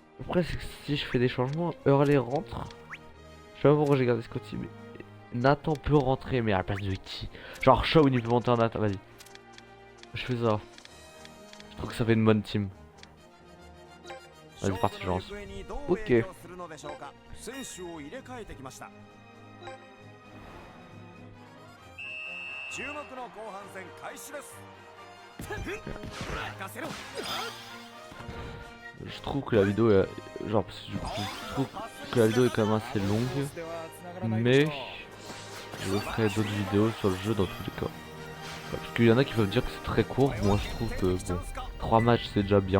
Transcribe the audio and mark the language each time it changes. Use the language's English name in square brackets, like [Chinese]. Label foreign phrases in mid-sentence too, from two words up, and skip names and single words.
[French] Après, c'est que si je fais des changements, Hurley rentre. Je vais avoir regardé Scotty, mais Nathan peut rentrer, mais à la place de qui? Genre Shawn il peut monter en Nathan, vas-y. Je fais ça. Je trouve que ça fait une bonne team. Vas-y, parti, je lance. Ok. [Japanese] 注目の後半戦開始です。任せろ。 [French] Je trouve que la vidéo est... Genre, parce que du coup, je trouve que la vidéo est quand même assez longue. Mais... je ferai d'autres vidéos sur le jeu dans tous les cas. Parce qu'il y en a qui peuvent dire que c'est très court. Moi, je trouve que, bon, 3 matchs c'est déjà bien.